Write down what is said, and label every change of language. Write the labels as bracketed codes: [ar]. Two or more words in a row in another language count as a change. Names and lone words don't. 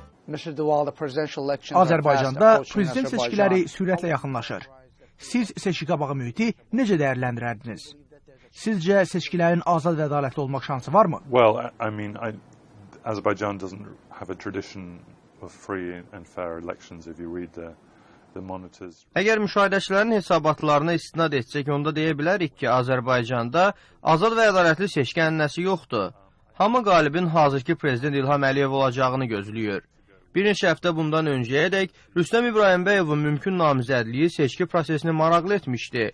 [az] Azərbaycanda prezident seçkiləri sürətlə yaxınlaşır. Siz seçki qabağı mühiti necə dəyərləndirərdiniz? Sizcə seçkilərin azad və ədalətli olmaq şansı varmı? [en] Azerbaijan doesn't have a tradition of free and fair elections. If you read the monitors. [az] Əgər müşahidəçilərin hesabatlarına istinad etsək, onda deyə bilərik ki, Azərbaycanda azad və ədalətli seçki ənənəsi yoxdur. Hamı qalibin hazırki prezident İlham Əliyev olacağını gözləyir. Bir neçə həftə bundan öncəyədək Rüstəm İbrahimbəyovun mümkün namizədliyi seçki prosesini maraqlı etmişdi.